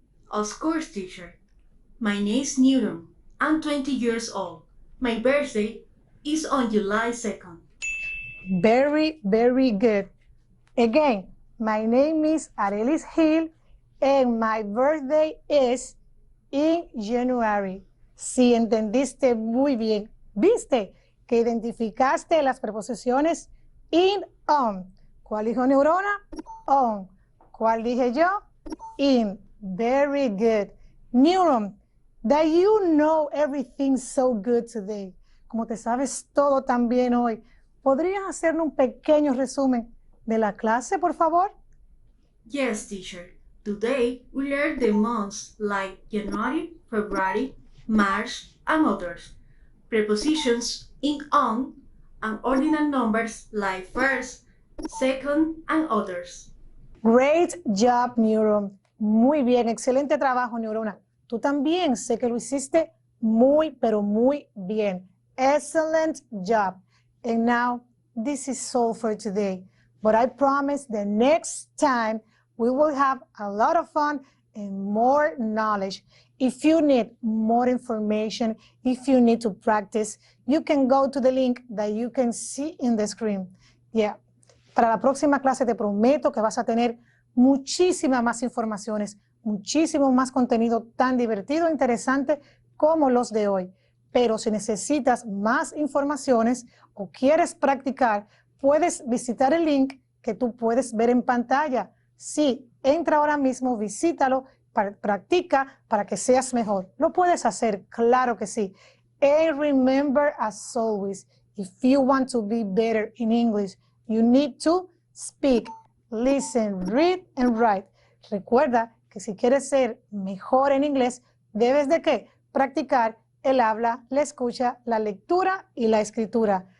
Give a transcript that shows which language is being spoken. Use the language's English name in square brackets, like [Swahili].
[English] Of course, teacher. My name is Newton. I'm 20 years old. My birthday is on July 2nd. Very, very good. Again, my name is Arelis Hill, and my birthday is in January. [Spanish] Si entendiste muy bien, viste que identificaste las preposiciones in, on. ¿Cuál dijo Neurona? On. ¿Cuál dije yo? In. [English] Very good. Neuron, that you know everything so good today. [Spanish] Como te sabes todo tan bien hoy, ¿podrías hacerme un pequeño resumen de la clase, por favor? [English] Yes, teacher. Today we learned the months like January, February, March, and others. Prepositions in, on, and ordinal numbers like first, second, and others. Great job, Neuron. [Spanish] Muy bien, excelente trabajo, Neurona. Tú también sé que lo hiciste muy, pero muy bien. [English] Excellent job. And now, this is all for today. But I promise the next time we will have a lot of fun and more knowledge. If you need more information, if you need to practice, you can go to the link that you can see in the screen. Yeah. [Spanish] Para la próxima clase te prometo que vas a tener muchísimas más informaciones, muchísimo más contenido tan divertido e interesante como los de hoy. Pero si necesitas más informaciones o quieres practicar, puedes visitar el link que tú puedes ver en pantalla. Sí, entra ahora mismo, visítalo, practica para que seas mejor. Lo puedes hacer, claro que sí. [English] And remember, as always, if you want to be better in English, you need to speak, listen, read, and write. [Spanish] Recuerda que si quieres ser mejor en inglés, debes de ¿qué? Practicar el habla, la escucha, la lectura y la escritura.